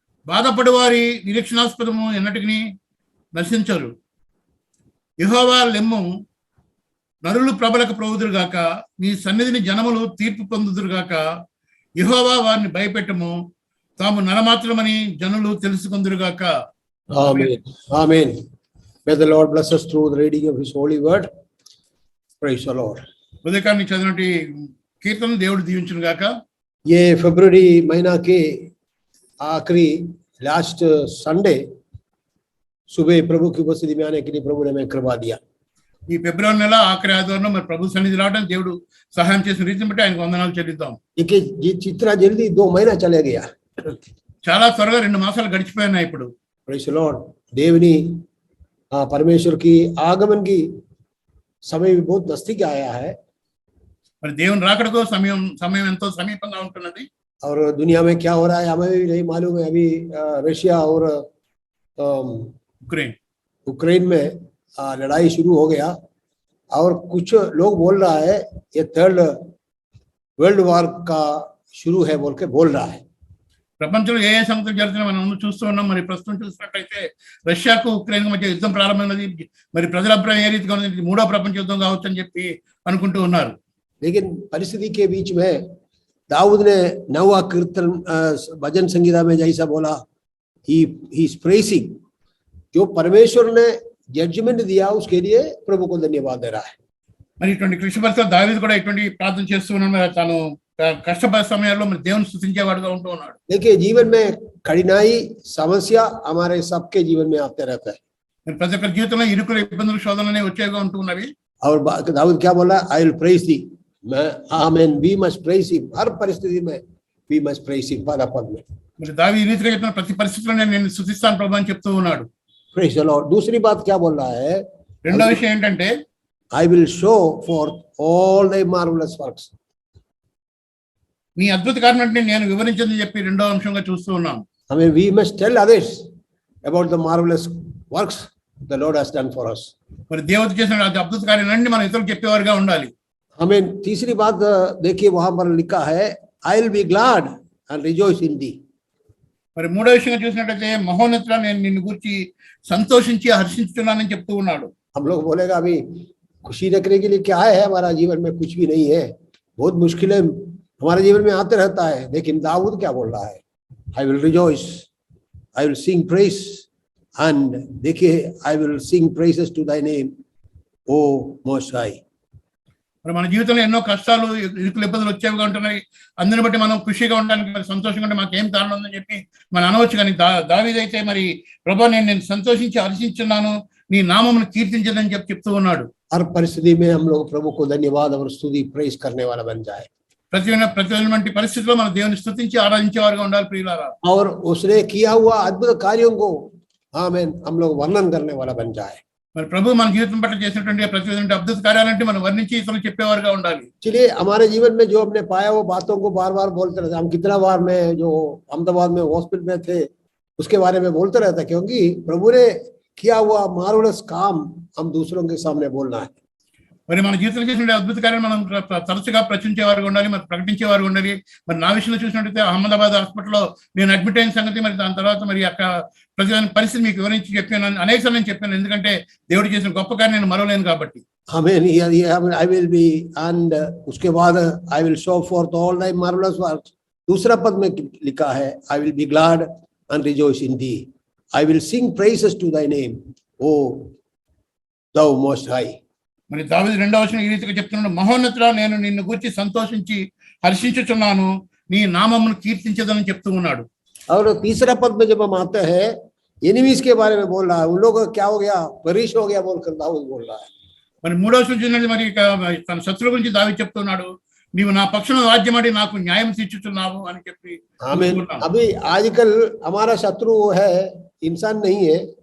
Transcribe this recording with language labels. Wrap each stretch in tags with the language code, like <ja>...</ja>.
<te>బాధపడి వారి నిరీక్షణాస్పదము ఎన్నటికి నశించరు. యెహోవా లెమ్ము, నరులు ప్రబలకు ప్రభుదురుగాక. నీ సన్నిధిని జనములు తీర్పు పొందుదురుగాక. యెహోవా వారిని భయపెట్టము. తాము నరమాత్రమని జనులు తెలుసుకుందురుగాక. ఆమేన్. ఆమేన్.</te> <en>May the Lord bless us through the reading of his holy word. Praise the Lord.</en> <te>ఉదయకాన్ని చదివినటి కీర్తన దేవుడు దీవించును గాక.</te> <hi>ये फरवरी महीना के आखिरी लास्ट संडे सुबह प्रभु की उपस्थिति में आने के लिए प्रभु ने हमें कृपा दिया.</hi> <te>ఈ ఫిబ్రవరి నెల ఆఖరి ఆదివారం మరి ప్రభు సన్నిధి రావడం దేవుడు సహాయం చేసిన రీతిని బట్టి ఆయనకు వందనాలు చెల్లిద్దాం.</te> <hi>इतना जल्दी 2 महीना चले गया.</hi> <te>చాలా త్వరగా 2 మాసాలు గడిచిపోయినాయి. ఇప్పుడు</te> <en>Praise the Lord.</en> <hi>देवनी परमेश्वर की आगमन की समय भी बहुत नजदीक आया है.</hi> <te>మరి దేవుని రాకడకు సమయం ఎంతో సమీపంగా ఉంటున్నది.</te> <hi>और दुनिया में क्या हो रहा है हमें भी नहीं मालूम है. अभी रशिया और यूक्रेन में लड़ाई शुरू हो गया और कुछ लोग बोल रहा है ये 3rd वर्ल्ड वार का शुरू है बोल के बोल रहा है.</hi> <te>ప్రపంచంలో ఏ సంగతులు జరుగుతున్నాయో మనం చూస్తూ ఉన్నాం. మరి ప్రస్తుతం చూసినట్లయితే రష్యాకు ఉక్రెయిన్ మధ్య యుద్ధం ప్రారంభమైనది. మరి ప్రజల అభిప్రాయం ఏ రీతిగా ఉంది, 3వ ప్రపంచ యుద్ధం కావచ్చు అని చెప్పి అనుకుంటూ ఉన్నారు.</te> <hi>लेकिन परिस्थिति के बीच में दाऊद ने 9वां कीर्तन भजन संगीता में जैसा बोला,</hi> <en>he is pressing,</en> <hi>जो परमेश्वर ने जजमेंट दिया उसके लिए प्रभु को धन्यवाद दे रहा है.</hi> <te>మరి ఇటువంటి కృషి పరిస్థితుల్లో దావీదు కూడా ఇటువంటి ప్రార్థన చేస్తూ ఉన్నాడు. మరి తాను కష్టపడే సమయాల్లో మరి దేవుని స్తుతించేవాడుగా ఉంటూ ఉన్నాడు.</te> <hi>देखिए जीवन में कठिनाई समस्या हमारे सबके जीवन में आते रहता है.</hi> <te>మరి ప్రతి ఒక్కరి జీవితంలో ఇరుకులు ఇబ్బందులు శోధనలు వచ్చేగా ఉంటూ ఉన్నవి.</te> <hi>और दाऊद क्या बोला,</hi> <en>I will praise thee. Amen. We must praise him.</en> <hi>हर परिस्थिति में</hi> <en>We must praise him.</en> <hi>पद में</hi> <te>మరి దావీదు ఈ రీతిగా ప్రతి పరిస్థితిలో నేను స్తుతిస్తాను ప్రభు అని చెప్తూ ఉన్నాడు.</te> <en>Praise the Lord.</en> <hi>दूसरी बात क्या बोल रहा है?</hi> <te>రెండో విషయం ఏంటంటే</te> <en>I will show forth all thy marvelous works.</en> <te>నీ అద్భుత కార్యాన్ని నేను వివరించదని చెప్పి రెండో అంశంగా చూస్తూ ఉన్నాం.</te> <en>I mean, we must tell others about the marvelous works the Lord has done for us.</en> <te>మరి దేవుడు చేసిన అద్భుత కార్యాలన్నీ మనం ఇతరులకు చెప్పేవారుగా ఉండాలి.</te> <en>I mean,</en> <hi>तीसरी बात देखिए वहां पर लिखा है,</hi> <en>I will be glad and rejoice in thee.</en> <te>మరి మూడో విషయంగా చూసినట్లయితే మహోన్నతుడా నేను నిన్ను గురించి సంతోషించి హర్షించుతున్నానని చెప్తూ ఉన్నాడు.</te> <hi>हम लोग बोलेगा अभी खुशी रखने के लिए क्या है, हमारा जीवन में कुछ भी नहीं है, बहुत मुश्किलें हमारे जीवन में आते रहता है, लेकिन दाऊद क्या बोल रहा है?</hi> <en>I will rejoice, I will sing praise, and</en> <hi>देखिए</hi> <en>I will sing praises to thy name, O Most High.</en> <te>మరి మన జీవితంలో ఎన్నో కష్టాలు ఇరుకులు ఇబ్బందులు వచ్చేవిగా ఉంటున్నాయి. అందుని బట్టి మనం ఖుషిగా ఉండడానికి మరి సంతోషంగా ఉంటే మాకేం కారణం ఉందని చెప్పి మనం అనవచ్చు. కానీ దావీదైతే మరి ప్రభా నేను సంతోషించి హర్షించున్నాను, నీ నామమును కీర్తించదని చెప్పి చెప్తూ ఉన్నాడు.</te> <hi>हर परिस्थिति में हम लोग प्रभु को धन्यवाद और स्तुति प्रेज करने वाला बन जाए.</hi> <te>ప్రతి పరిస్థితిలో మన దేవుని స్తుతించి ఆరాధించే వారుగా ఉండాలి ప్రియులారా.</te> <hi>और उसने किया हुआ अद्भुत कार्यों को आमीन हम लोग वर्णन करने वाला बन जाए.</hi> <te>మరి ప్రభు మన జీవితం పట్ల చేసినటువంటి ప్రతి అద్భుత కార్యాలంటే మనం వర్ణించి ఇతరులకు చెప్పేవారుగా ఉండాలి.</te> <hi>चलिए हमारे जीवन में जो हमने पाया वो बातों को बार बार बोलते रहते. हम कितना बार में जो अहमदाबाद में हॉस्पिटल में थे उसके बारे में बोलते रहते, क्योंकि प्रभु ने किया हुआ मार्वलस काम हम दूसरों के सामने बोलना है.</hi> <te>మరి మన జీవితంలో చేసిన అద్భుత కార్యాలు మనం తరచుగా ప్రచురించేవారుగా ఉండాలి, మరి ప్రకటించేవారు ఉండాలి. మరి నా విషయంలో చూసినట్టయితే అహ్మదాబాద్ హాస్పిటల్లో నేను అడ్మిట్ అయిన సంగతి, మరి దాని తర్వాత మరి అక్కడ ప్రతి పరిస్థితి మీకు వివరించి చెప్పాను, అనేకసార్లు నేను చెప్పాను. ఎందుకంటే దేవుడు చేసిన గొప్ప కార్యం నేను మరవలేను కాబట్టి.</te> <en>Amen. I will be, and</en> <hi>उसके बाद</hi> <en>I will show forth all thy marvelous works.</en> <hi>दूसरा पद में लिखा है,</hi> <en>I will be glad and rejoice in thee. I will sing praises to thy name, O thou most high.</en> <te>మరి దావీదు రెండవ వచనం ఈ రీతిగా చెప్తున్నాడు, మహోన్నతుడా నేను నిన్ను గురించి సంతోషించి హర్షించుచున్నాను, నీ నామమును కీర్తించదని చెప్తూ ఉన్నాడు.</te> <hi>और तीसरा पद में जब हम आते हैं, एनिमीज के बारे में बोल रहा है, उन लोगों का क्या हो गया, परिश हो गया बोलकर दाऊद बोल रहा है.</hi> <te>మరి మూడవ వచనం చూసినట్టు మరి తన శత్రువుల గురించి దావీదు చెప్తున్నాడు, నీవు నా పక్షాన రాజ్యమాడి నాకు న్యాయం తీర్చుచున్నావు అని చెప్పి.</te> <hi>आमीन. अभी आजकल हमारा शत्रु है, इंसान नहीं है.</hi>